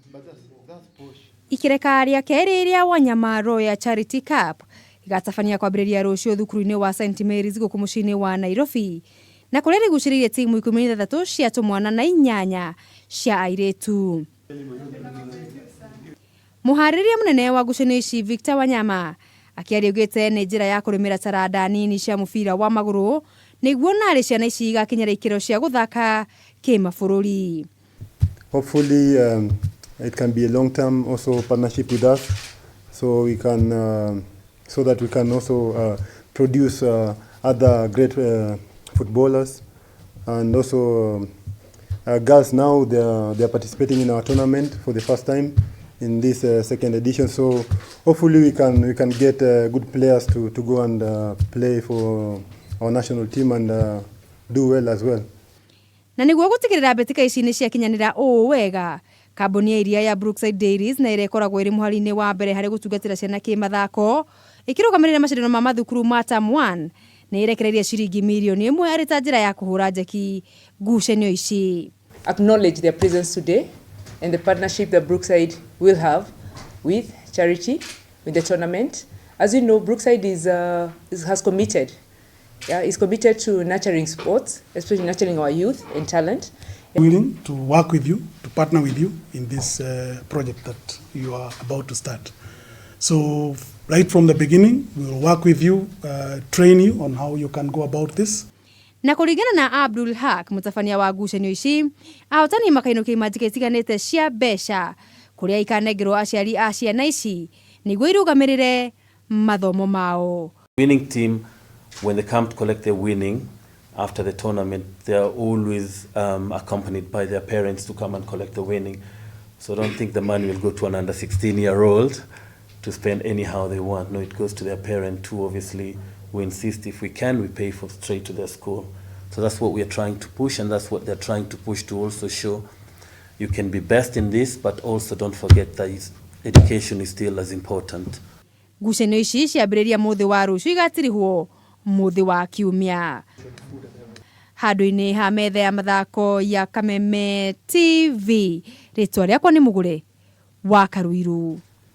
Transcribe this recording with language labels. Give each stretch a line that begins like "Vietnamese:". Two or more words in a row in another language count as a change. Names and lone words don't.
Kikuyu: Ikireka rĩa kerĩ rĩa Wanyama Royal Charity Cup igatabania kwambĩrĩria rũciũ thukuru-inĩ wa St Mary's gũkũ mũciĩ-inĩ wa Nairobi, na kũrĩa rĩgucĩrĩirie timu 13 cia tũmwana na 8 cia airĩtu. Mũharĩrĩria mũnene wa ngucanio ici Victor Wanyama akĩaria augĩte nĩ njĩra ya kũrũmĩra taranda nini cia mũbira wa magũrũ nĩguo narĩ ciana ici igakinyĩra ikĩro cia gũthaka kĩmabũrũri.
English: Hopefully it can be a long-term also partnership with us, so we can so that we can also produce other great footballers, and also girls now they are participating in our tournament for the first time in this second edition. So hopefully we can get good players to go and play for our national team and do well as well.
Kikuyu: Na nĩguo gũtigĩrĩra mbĩtĩka ici nĩ ciakinyanĩra ũũ wega, kambuni ya iria ya Brookside Dairies na ĩrĩa ĩkoragwo ĩrĩ mũhari-inĩ wa mbere harĩ gũtungatĩra ciana kĩmathako ĩkĩrũgamĩrĩra macindano ma mathukuru ma Term 1 nĩ ĩrekereirie ciringi mirioni 1 arĩ ta njĩra ya kũhũra njeki ngucanio ici.
English: Acknowledge their presence today and the partnership that Brookside will have with charity, with the tournament. As you know, Brookside has committed. Is committed to nurturing sports, especially nurturing our youth and talent. Willing to work with you, to partner with you in this project that you are about to start. So right from the beginning, we will work with you, train you on how you can go about this.
Kikuyu: Na kũringana na Abdul Haq, mũtabania wa ngucanio ici, ahotani makainũkia imanjĩka itiganĩte cia mbeca kũrĩa ikanengerwo aciari a ciana ici nĩguo irũgamĩrĩre mathomo mao.
English: Winning team, when they come to collect their winning after the tournament, they are always accompanied by their parents to come and collect the winning. So don't think the money will go to an under 16-year-old to spend anyhow they want. No, it goes to their parent too. Obviously, we insist if we can, we pay for straight to their school. So that's what we are trying to push, and that's what they're trying to push to also show you can be best in this, but also don't forget that education is still as important.
Kikuyu: Ngucanio ici ciambĩrĩria mũthĩ wa rũciũ igatirihwo mũthĩ wa kiumia. Handũ-inĩ ha metha ya mathako ya Kameme TV, rĩtwa rĩakwa nĩ Mũgũre wa Karuiru.